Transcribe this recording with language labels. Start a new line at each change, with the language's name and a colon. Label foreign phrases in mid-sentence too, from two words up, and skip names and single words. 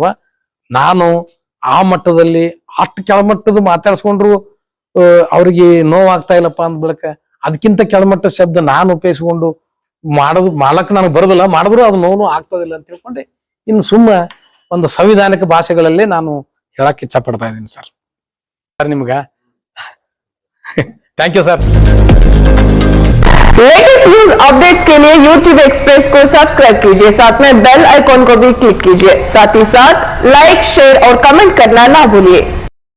Kannada: ನಾನು ಆ ಮಟ್ಟದಲ್ಲಿ ಅಷ್ಟು ಕೆಳಮಟ್ಟದ ಮಾತಾಡ್ಸ್ಕೊಂಡ್ರು ಅವ್ರಿಗೆ ನೋವಾಗ್ತಾ ಇಲ್ಲಪ್ಪ ಅಂದ ಬಳಿಕ ಅದಕ್ಕಿಂತ ಕೆಳಮಟ್ಟದ ಶಬ್ದ ನಾನು ಉಪಯೋಗಿಸ್ಕೊಂಡು ಮಾಡಕ್ ನನಗೆ ಬರೋದಿಲ್ಲ, ಮಾಡಿದ್ರು ಅದು ನೋವು ಆಗ್ತದಿಲ್ಲ ಅಂತ ತಿಳ್ಕೊಂಡೆ ಇನ್ನು ಸುಮ್ಮ ಒಂದು ಸಂವಿಧಾನಿಕ ಭಾಷೆಗಳಲ್ಲೇ ನಾನು ಹೇಳಕ್ ಇಚ್ಛಾ ಪಡ್ತಾ ಇದ್ದೀನಿ ಸರ್.
English: ನಿಮ್ಗ thank you sir. latest news updates
Hindi: के लिए YouTube एक्सप्रेस को सब्सक्राइब कीजिए, साथ में
English: bell icon
Hindi: को भी क्लिक कीजिए, साथ ही साथ
English: like, share
Hindi: और कमेंट करना ना भूलिए।